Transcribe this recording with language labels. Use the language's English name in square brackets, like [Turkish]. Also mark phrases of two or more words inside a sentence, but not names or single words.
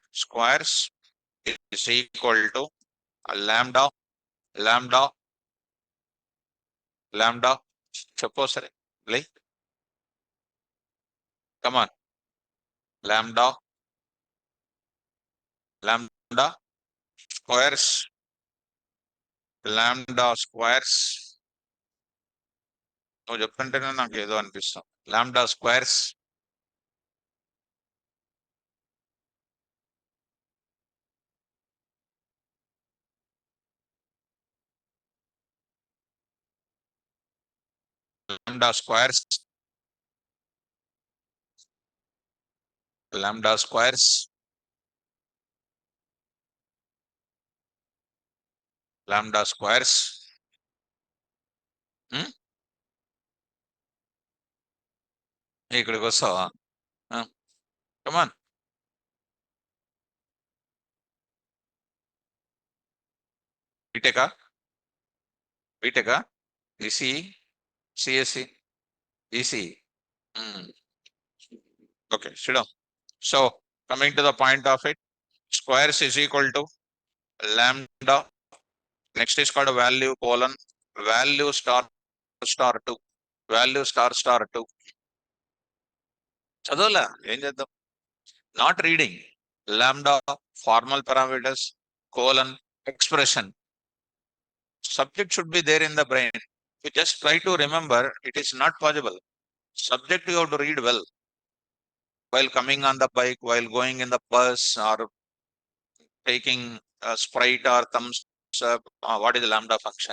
[English] Squares is equal to lambda, lambda, lambda. Suppose, like, come on, lambda, lambda, squares, lambda squares. [Telugu] నువ్వు చెప్తుంటేనే నాకు ఏదో అనిపిస్తాం. [English] Lambda squares. Lambda squares. Lambda squares. Lambda squares. [Telugu] ఇక్కడికి వస్తావా? కమాన్. బీటెకా? బీటెకా? ఈసీ, సిఎస్సి, ఈసీ. [English] Okay, sit down. So coming to the point of it, squares is equal to lambda. Next is called value colon value star star 2. Value star star 2. [Telugu] చదవలా ఏం చేద్దాం? [English] Not reading. Lambda, formal parameters, colon, expression. Subject should be there in the brain. You just try to remember, it is not possible. Subject you have to read well. While coming on the bike, while going in the bus, or taking a Sprite or thumbs up, what is the lambda function?